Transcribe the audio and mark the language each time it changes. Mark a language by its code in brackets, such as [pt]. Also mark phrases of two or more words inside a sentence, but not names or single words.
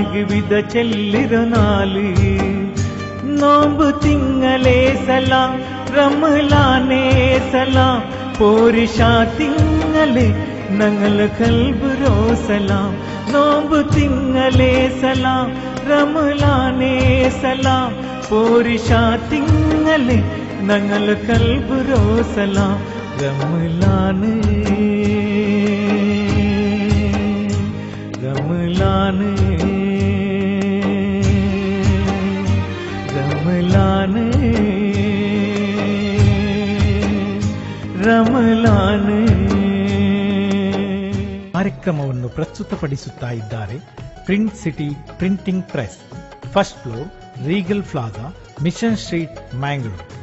[ml] വിധ ചെല്ലൊരു നാള് നോമ്പ് തിങ്കളേ സലാം റംലാനേ സലാം പോരിഷാ തിങ്കളേ ഞങ്ങൾ ഖൽബുരോ സലാം നോമ്പ് തിങ്കളേ സലാം റംലാനേ സലാം പോരിഷാ തിങ്കളേ ഞങ്ങൾ ഖൽബുരോ സലാം റംലാന് റംലാന് റംലാന് [kn] ರಮಲಾನೆ ಕಾರ್ಯಕ್ರಮವನ್ನು ಪ್ರಸ್ತುತಪಡಿಸುತ್ತಾ ಇದ್ದಾರೆ ಪ್ರಿಂಟ್ ಸಿಟಿ ಪ್ರಿಂಟಿಂಗ್ ಪ್ರೆಸ್, [en] first floor, [kn] ರೀಗಲ್ ಪ್ಲಾಜಾ, ಮಿಷನ್ ಸ್ಟ್ರೀಟ್, ಮ್ಯಾಂಗ್ಳೂರ್.